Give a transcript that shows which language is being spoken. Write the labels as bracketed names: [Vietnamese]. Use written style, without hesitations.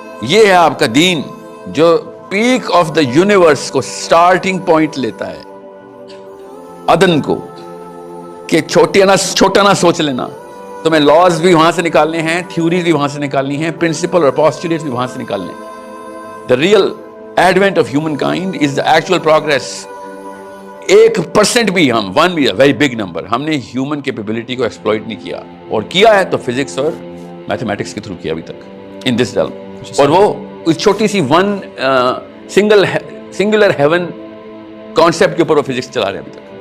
[Urdu] یہ ہے آپ کا دین جو پیک آف دا یونیورس کو سٹارٹنگ پوائنٹ لیتا ہے، عدن کو، کہ چھوٹا نہ سوچ لینا. تمہیں لاز بھی وہاں سے نکالنے ہیں، تھیوریز بھی وہاں سے نکالنی ہیں، پرنسپل اور پوسٹولیٹس بھی وہاں سے نکالنے ہیں. [English] The real advent of humankind is the actual progress. [Urdu] 1% بھی ہم 1 بھی ویری بگ نمبر ہم نے ہیومن کیپیبلٹی کو ایکسپلوئٹ نہیں کیا، اور کیا ہے تو فزکس اور میتھمیٹکس کے تھرو کیا ابھی تک ان دس ریلم. اور وہ اس چھوٹی سی سنگولر ہیون کانسیپٹ کے اوپر وہ فزکس چلا رہے ہیں ابھی تک.